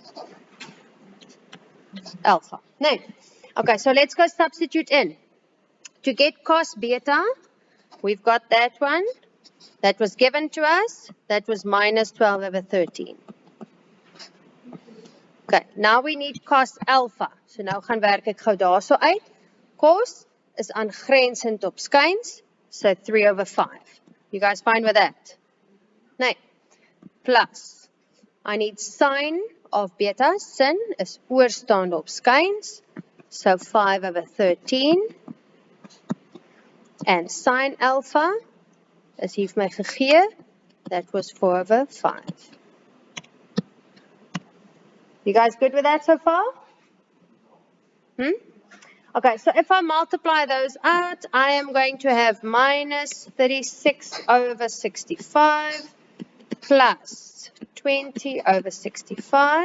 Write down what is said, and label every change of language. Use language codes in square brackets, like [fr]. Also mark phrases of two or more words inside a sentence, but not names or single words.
[en] No. Okay, so let's go substitute in. To get cos beta, we've got that one. That was given to us. That was minus 12 over 13. Okay, now we need cos alpha. [af] So nou gaan werk ek gou daarso uit. Cos is aangrensend op skuins, [en] so 3 over 5. You guys fine with that? Nee. Plus, I need sine of beta. [af] Sin is oorstaande op skuins, [en] so 5 over 13. And sine alpha [af] is hier vir my gegee. [en] That was 4 over 5. You guys good with that so far? Okay, so if I multiply those out, I am going to have minus 36 over 65 plus 20 over 65.